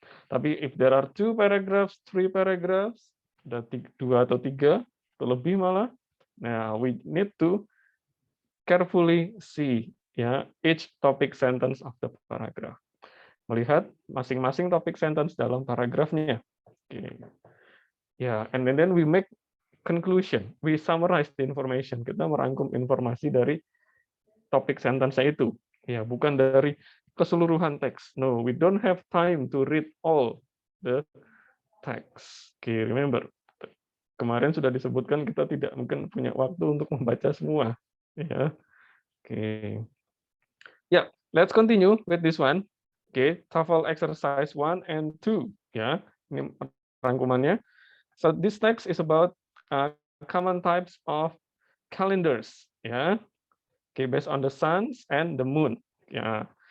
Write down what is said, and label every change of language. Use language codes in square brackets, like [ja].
[en] Tapi if there are two paragraphs, three paragraphs, [id] ada dua atau tiga atau lebih malah, nah [en] we need to carefully see ya each topic sentence of the paragraph. [id] Melihat masing-masing topik sentence dalam paragrafnya. Okay. [en] Ya, and then we make conclusion. We summarize the information. [id] Kita merangkum informasi dari topik sentence itu. Ya, bukan dari keseluruhan teks. [en] No, we don't have time to read all the text. Okay, remember. [id] Kemarin sudah disebutkan kita tidak mungkin punya waktu untuk membaca semua. Ya. Okay. [en] Yeah, let's continue with this one. Okay, TOEFL exercise 1 and 2. [id] Ya, ini rangkumannya. [en] So this text is about common types of calendars. Yeah, okay, based on the suns and the moon. Yeah.